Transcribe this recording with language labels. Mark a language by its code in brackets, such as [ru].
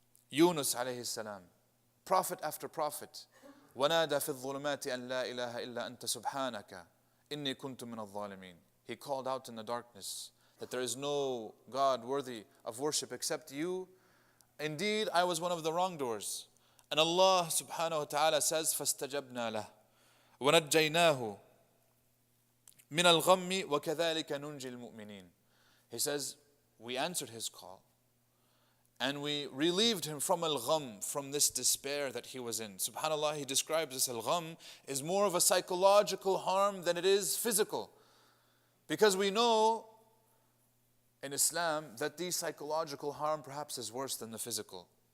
[en] Yunus alayhi salam, prophet after prophet. [ar] وَنَادَى فِي الظُّلُمَاتِ أَنْ لَا إِلَهَ إِلَّا أَنْتَ سُبْحَانَكَ إِنِّي كُنْتُ مِنَ الظَّالِمِينَ. [en] He called out in the darkness that there is no God worthy of worship except you. Indeed, I was one of the wrongdoers. And Allah subhanahu wa ta'ala says, [ar] فَاسْتَجَبْنَا لَهُ وَنَجَّيْنَاهُ مِنَ الْغَمِّ وَكَذَلِكَ نُنْجِي الْمُؤْمِنِينَ. [en] He says, we answered his call. And we relieved him from al-gham, from this despair that he was in. SubhanAllah, he describes this al-gham is more of a psychological harm than it is physical. Because we know in Islam that the psychological harm perhaps is worse than the physical.